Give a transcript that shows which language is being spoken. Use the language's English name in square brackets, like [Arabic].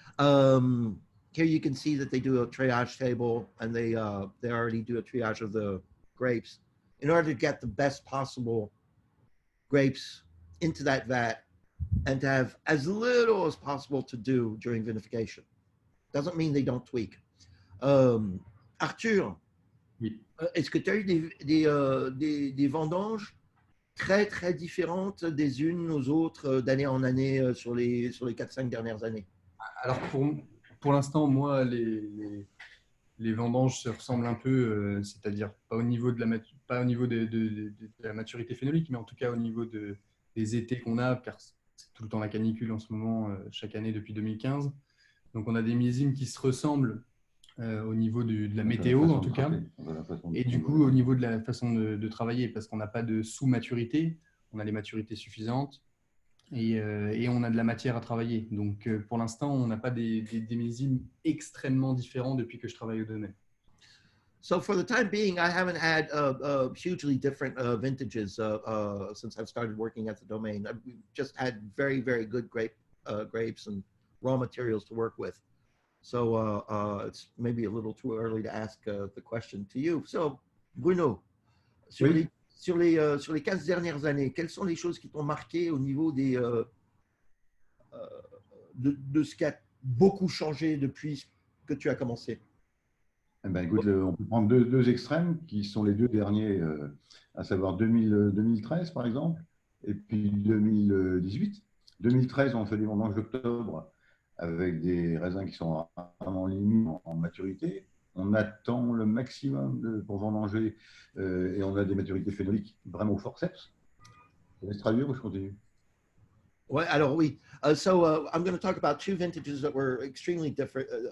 [English] Here you can see that they do a triage table, and they already do a triage of the grapes in order to get the best possible grapes into that vat and to have as little as possible to do during vinification. Doesn't mean they don't tweak. Arthur, [French] Oui. Est-ce que tu as eu des vendanges très, très différentes des unes aux autres d'année en année sur les 4-5 dernières années? Alors, pour l'instant, moi, les vendanges se ressemblent un peu, c'est-à-dire pas au niveau de la maturité phénolique, mais en tout cas au niveau des étés qu'on a, car c'est tout le temps la canicule en ce moment, chaque année depuis 2015. Donc, on a des millésimes qui se ressemblent au niveau de la météo, en tout cas. Et du coup, au niveau de la façon de travailler, parce qu'on n'a pas de sous-maturité, on a les maturités suffisantes et on a de la matière à travailler. Donc, pour l'instant, on n'a pas des millésimes extrêmement différents depuis que je travaille au domaine. [English] So for the time being, I haven't had hugely different vintages since I've started working at the domain. We've just had very, very good grapes and raw materials to work with. So it's maybe a little too early to ask the question to you. [French] So, Bruno, sur les 15 dernières années, quelles sont les choses qui t'ont marqué au niveau de ce qui a beaucoup changé depuis que tu as commencé? Eh ben, écoute, on peut prendre deux extrêmes qui sont les deux derniers, à savoir 2013 par exemple, et puis 2018. 2013, on fait des vendanges d'octobre avec des raisins qui sont vraiment limites en maturité. On attend le maximum pour vendanger et on a des maturités phénoliques vraiment au forceps. Je laisse traduire ou je continue? Ouais, alors oui. [English] So I'm going to talk about two vintages that were extremely different.